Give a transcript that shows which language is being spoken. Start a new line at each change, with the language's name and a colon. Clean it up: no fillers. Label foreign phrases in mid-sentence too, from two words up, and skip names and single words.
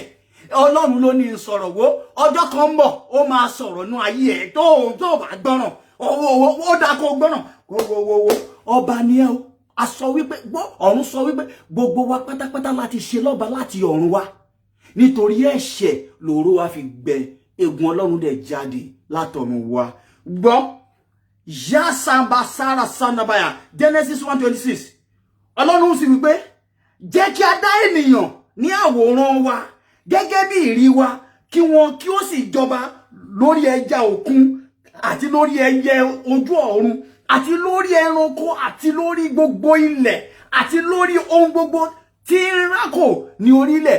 Yoruba: Ọlọ́run ló ní sọ̀rọ̀ wo ọjọ́ kan ń bọ̀ ó máa sọ̀rọ̀ nú ayé ẹ̀ tó bá gbọ́ràn ó dá kó gbọ́ràn wo ọba ni ẹ o. A sọ wípé ọ̀run sọ wípé gbogbo wa pátápátá láti ṣe lọ́ba láti ọ̀run wá, nítorí ẹ̀ṣẹ̀ lòró wa fi gbẹ, ègún Ọlọ́run dẹ̀ jáde látọ̀run wá. Gbọ́ ya samba sara sandabaya Genesis 1:26. Ọlọ́run sì wípé jẹ́ kí a dá ènìyàn ní àwòrán wa gẹ́gẹ́ bí ìrí wa, kí wọn kí ó sì jọba lórí ẹja òkun àti lórí ẹyẹ ojú ọ̀run àti lórí ẹranko àti lórí gbogbo ilẹ̀ àti lórí ohun gbogbo tí ń rákò ní orílẹ̀.